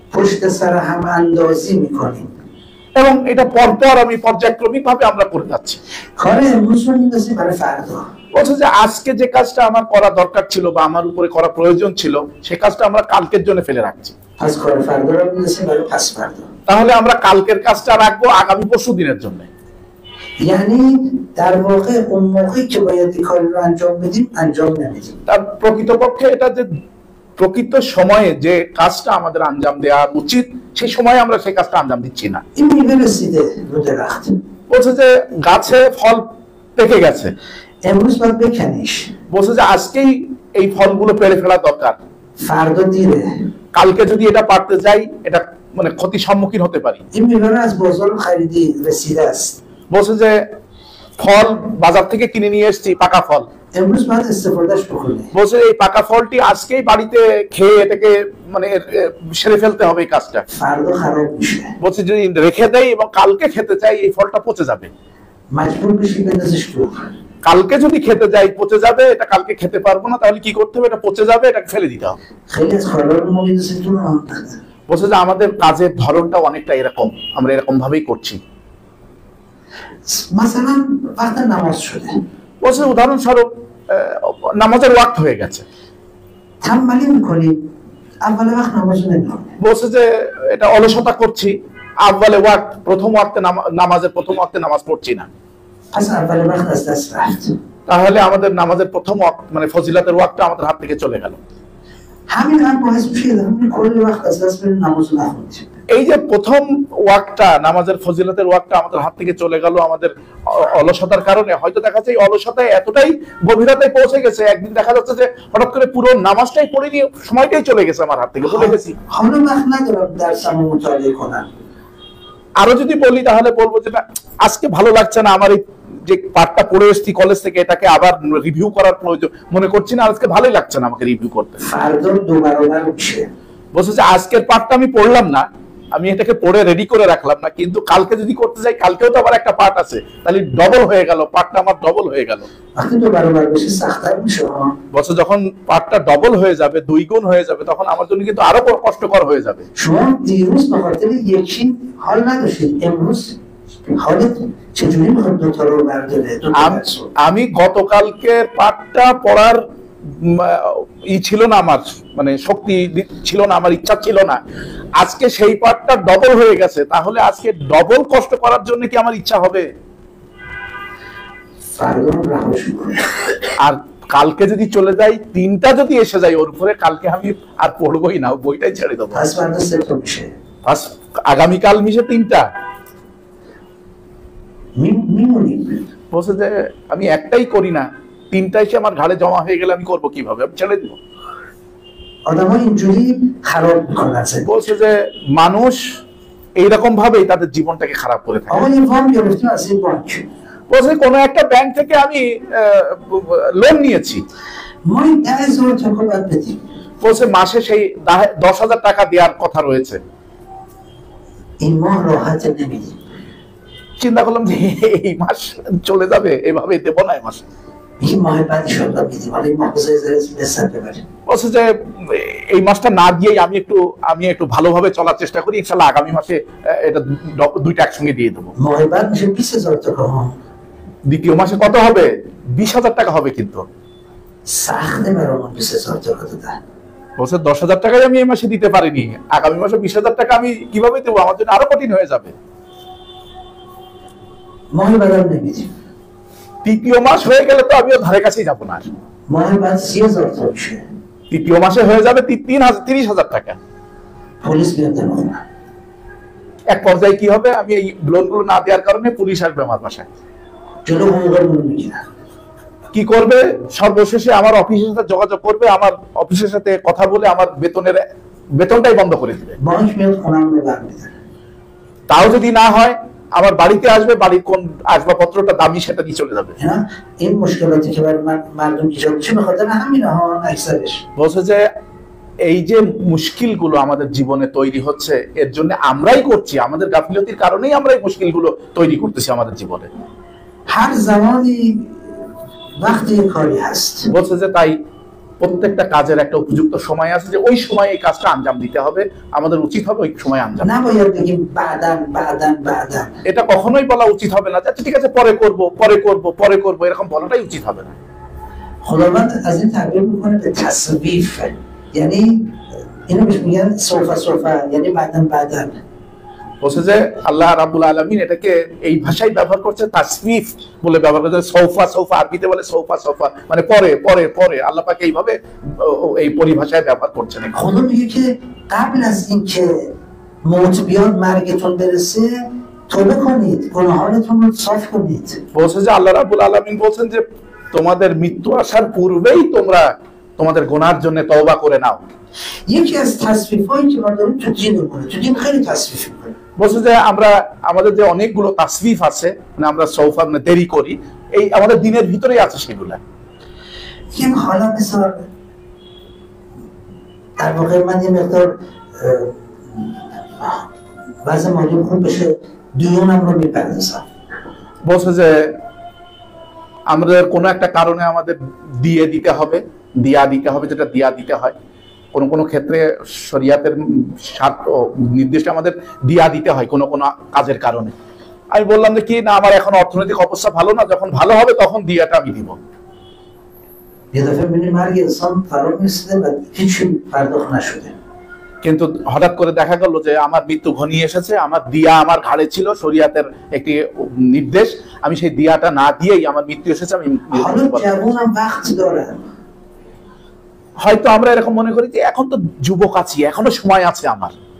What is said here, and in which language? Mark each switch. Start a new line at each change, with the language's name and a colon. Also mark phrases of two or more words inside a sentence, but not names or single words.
Persian: پشت سر هم اندازی میکنیم
Bangla: এবং এটা পরপর আমি পর্যায়ক্রমিক ভাবে আমরা করে যাচ্ছি।
Persian: کار امروز رو میندازیم برای فردا.
Bangla: বলছে যে আজকে যে কাজটা আমার করা দরকার ছিল বা আমার উপরে করা প্রয়োজন ছিল সেই কাজটা আমরা কালকের জন্য ফেলে রাখছি।
Persian: پس کار فردا رو میندازیم برای پس فردا.
Bangla: তাহলে আমরা কালকের কাজটা রাখবো আগামী পরশু দিনের জন্য।
Persian: یعنی در واقع اون موقعی که باید این کاری رو انجام بدیم انجام نمیدیم.
Bangla: তার প্রকৃতপক্ষে এটা যে প্রকৃত সময়ে যে কাজটা আমাদের আঞ্জাম দেওয়া উচিত সেই সময়ে আমরা সেই কাজটা আঞ্জাম দিচ্ছি না।
Persian: این میوه رسیده رو درخت،
Bangla: বলছে যে গাছে ফল পেকে গেছে,
Persian: امروز باید بکنیش،
Bangla: বলছে যে আজকেই এই ফলগুলো পেড়ে ফেলা দরকার,
Persian: فردا دیره.
Bangla: কালকে যদি এটা পারতে যাই এটা মানে ক্ষতির সম্মুখীন হতে পারি।
Persian: این میوه رو از بازار خریدی رسیده است،
Bangla: বলছে যে ফল বাজার থেকে কিনে নিয়ে এসেছি, পাকা ফল,
Persian: امروز باید استفادهش بکنی.
Bangla: বলছে এই পাকা ফলটি আজকেই বাড়িতে খেয়ে এটাকে মানে সেরে ফেলতে হবে এই কাজটা।
Persian: فردا خراب میشه،
Bangla: বলছে যদি রেখে দেয় এবং কালকে খেতে চাই এই ফলটা পচে যাবে,
Persian: مجبور بشی بندازش دور.
Bangla: কালকে যদি খেতে যাই পচে যাবে, এটা কালকে খেতে পারবো না, তাহলে কি করতে হবে, এটা পচে যাবে, এটাকে ফেলে দিতে হবে।
Persian: خیلی از کارا رو ما میندازیم دور.
Bangla: বলছে যে আমাদের কাজের ধরনটা অনেকটা এরকম, আমরা এরকম ভাবেই করছি।
Persian: مثلا وقت نماز شده،
Bangla: বলছে উদাহরণস্বরূপ নামাজের ওয়াক্ত হয়ে গেছে,
Persian: تنبلی میکنیم، اول وقت نماز رو نمیخونیم.
Bangla: বলছে যে এটা অলসতা করছি,
Persian: اول وقت
Bangla: প্রথম ওয়াক্তে নামাজের প্রথম ওয়াক্তে নামাজ পড়ছি না,
Persian: پس اول وقت از دست رفت.
Bangla: তাহলে আমাদের নামাজের প্রথম ওয়াক্ত মানে ফজিলতের ওয়াক্তটা আমাদের হাত থেকে চলে গেল।
Persian: همین هم باعث میشه همین کل وقت از دست بریم نماز رو نخونیم.
Bangla: এই যে প্রথম ওয়াক্তটা নামাজের ফজিলতের ওয়াক্তটা আমাদের হাত থেকে চলে গেল আমাদের অলসতার কারণে। হয়তো দেখা যাচ্ছে এই অলসতায় এতটাই গভীরতায় পৌঁছে গেছে, একদিন দেখা যাচ্ছে যে হঠাৎ করে পুরো নামাজটাই পড়ে নিয়ে সময়টাই চলে গেছে আমার হাত থেকে, ভুলে গেছি।
Persian: حالا وقت ندارم درسمو مطالعه کنم.
Bangla: আরো যদি বলি তাহলে বলবো যে না, আজকে ভালো লাগছে না, আমার এই যে পাঠটা পড়ে এসেছি কলেজ থেকে এটাকে আবার রিভিউ করার প্রয়োজন মনে করছি না, আজকে ভালোই লাগছে না আমাকে রিভিউ করতে।
Persian: فردا دو برابر میشه.
Bangla: বলছে যে আজকের পাঠটা আমি পড়লাম না, আমি এটাকে পড়ে রেডি করে রাখলাম না, কিন্তু কালকে যদি করতে যাই কালকেও তো আবার একটা পাঠ আছে, তাহলে ডবল হয়ে গেল, পাঠটা আমার ডবল হয়ে গেল।
Persian: وقتی دو برابر بشه سخت‌تر میشه.
Bangla: বলছে যখন পাঠটা ডবল হয়ে যাবে, দুই গুণ হয়ে যাবে, তখন আমার জন্য কিন্তু আরো কষ্টকর হয়ে যাবে।
Persian: شما دیروز به خاطر یکی حال نداشتید، امروز حالت چجوری میخواد دو تا رو برداره؟ دو تا درس رو.
Bangla: আমি গতকালকে পাঠটা পড়ার ছিল না, আমার মানে শক্তি ছিল না, আমার ইচ্ছা ছিল না, আজকে সেই পাঠটা ডবল হয়ে গেছে, তাহলে আজকে ডবল কষ্ট করার জন্য কি আমার ইচ্ছা হবে?
Persian: فردا رو رهاش می‌کنی.
Bangla: আর কালকে যদি চলে যাই, তিনটা যদি এসে যায় ওর উপরে, কালকে আমি আর পড়বোই না, বইটাই ছেড়ে দেবো।
Persian: پس فردا سه تا میشه.
Bangla: আগামীকাল মিশে তিনটা।
Persian: میمونیم.
Bangla: বলছে যে আমি একটাই করি না, তিনটা এসে আমার ঘাড়ে জমা হয়ে গেলে আমি করবো কিভাবে, আমি ছেড়ে দিব।
Persian: آدم‌ها اینجوری خراب می‌کنن.
Bangla: বলছে যে মানুষ এইরকম ভাবেই তাদের জীবনটাকে খারাপ করে থাকে।
Persian: آقا این وام گرفتیم از این بانک.
Bangla: বলছে কোনো একটা ব্যাংক থেকে আমি লোন নিয়েছি,
Persian: ما این 10,000 টাকা باید بدیم.
Bangla: বলছে মাসে সেই 10,000 টাকা দেওয়ার কথা রয়েছে।
Persian: این ماه راحت نمیدیم.
Bangla: চিন্তা করলাম যে এই মাস চলে যাবে, এভাবে দেবো না এই মাসে।
Persian: این ماه بعد
Arabic: ان شاء الله
Persian: میدیم. حالا این ماه بذارید بسر ببریم.
Bangla: বলছে যে এই মাসটা না দিয়েই আমি একটু ভালোভাবে চলার চেষ্টা করি, ইনশাল্লাহ আগামী মাসে এটা দুইটা একসঙ্গে দিয়ে দেবো।
Persian: ماه بعد میشه 20,000 টাকা.
Bangla: দ্বিতীয় মাসে কত হবে? 20,000 টাকা হবে। কিন্তু
Persian: سخته برامون 20,000 টাকা دادن.
Bangla: বলছে 10,000 টাকাই আমি এই মাসে দিতে পারিনি, আগামী মাসে 20,000 টাকা আমি কিভাবে দেবো, আমার জন্য আরো কঠিন হয়ে যাবে।
Persian: ماهی بدم نمیدیم.
Bangla: তৃতীয় মাস হয়ে গেলে তো আমিও ধারে কাছেই যাবো না আর।
Persian: ماهی بعد 30,000 تا میشه.
Bangla: তৃতীয় মাসে হয়ে যাবে 30,000 টাকা।
Persian: پلیس میاد دنبالم.
Bangla: এক পর্যায়ে কি হবে, আমি এই লোনগুলো না দেওয়ার কারণে পুলিশ আসবে আমার বাসায়।
Persian: جلو حقوقمون میگیرن.
Bangla: কি করবে, সর্বশেষে আমার অফিসের সাথে যোগাযোগ করবে, আমার অফিসের সাথে কথা বলে আমার বেতনটাই বন্ধ করে দিবে।
Persian: بانک میاد خونم رو برمی‌داره.
Bangla: তাও যদি না হয় আমার বাড়িতে আসবে, বাড়ির কোন আসবাবপত্রটা দামি সেটা নিয়ে চলে যাবে।
Persian: اینا این مشکلاتی که برای مردم ایجاد میشه به خاطر همینه ها اکثرش.
Bangla: বলছে যে এই যে মুশকিলগুলো আমাদের জীবনে তৈরি হচ্ছে এর জন্য আমরাই করছি, আমাদের গাফিলতির কারণেই আমরা এই মুশকিলগুলো তৈরি করতেছি আমাদের জীবনে।
Persian: هر زمانی وقتی کاری هست.
Bangla: বলছে যে তাই প্রত্যেকটা কাজের একটা উপযুক্ত সময় আছে, যে ওই সময় এই কাজটা আঞ্জাম দিতে হবে, আমাদের উচিত হবে ওই সময় আঞ্জাম।
Persian: نباید بگیم بعداً.
Bangla: এটা কখনোই বলা উচিত হবে না, আচ্ছা ঠিক আছে পরে করব এরকম বলাটাই উচিত হবে না।
Persian: خداوند از این تعبیر میکنه به تصویف، یعنی اینو بهش میگن سوفا یعنی بعداً.
Bangla: বলছে যে
Arabic: الله رب العالمين
Bangla: এটাকে এই ভাষায় ব্যবহার করছে, তাসফিফ বলে ব্যবহার করছে। সৌফা আরবিতে বলে সৌফা মানে পরে আল্লাহ পাক এইভাবে এই পরিভাষায় ব্যবহার করছেন।
Persian: خدا میگه که قبل از اینکه موت بیاد مرگتون برسه توبه کنید، گناهانتون رو صاف کنید.
Bangla: বলছে যে
Arabic: الله رب العالمين
Bangla: বলছেন যে তোমাদের মৃত্যু আসার পূর্বেই তোমরা তোমাদের গুনাহের জন্য তওবা করে নাও।
Persian: یکی از تصفیف‌هایی که ما داریم تو دینمونه، تو دین خیلی تصفیف می‌کنه.
Bangla: বলছে যে আমাদের যে অনেকগুলো তাসফিফ আছে, মানে আমরা সৌফা মানে দেরি করি, এই আমাদের দিনের ভিতরেই আছে সেগুলা।
Persian: این حالا بذار در واقع من یه مقدار وضع مالیم خوب بشه دیونم رو میپردازم.
Bangla: বলছে যে আমাদের কোনো একটা কারণে আমাদের দিয়া দিতে হবে, যেটা দিয়া দিতে হয়। কোনো ক্ষেত্রে শরিয়াতের শর্ত নির্দিষ্ট আমাদের দিয়া দিতে হয় কোনো কাজের কারণে। আমি বললাম যে কি না, আমার এখন অর্থনৈতিক অবস্থা ভালো না, যখন ভালো হবে তখন দিয়াটা আমি দিব।
Persian: یه دفعه می‌بینی مرگ انسان فرا می‌رسیده و هیچی پرداخت نشده.
Bangla: কিন্তু হঠাৎ করে দেখা গেল যে আমার মৃত্যু ঘনিয়ে এসেছে, আমার দিয়া আমার ঘাড়ে ছিল, শরিয়াতের একটি নির্দেশ, আমি সেই দিয়াটা না দিয়েই আমার মৃত্যু এসেছে। আমি
Persian: حالا جوانم وقت دارم.
Bangla: হয়তো আমরা এরকম মনে করি যে এখন তো যুবক আছি, এখনো সময় আছে আমার।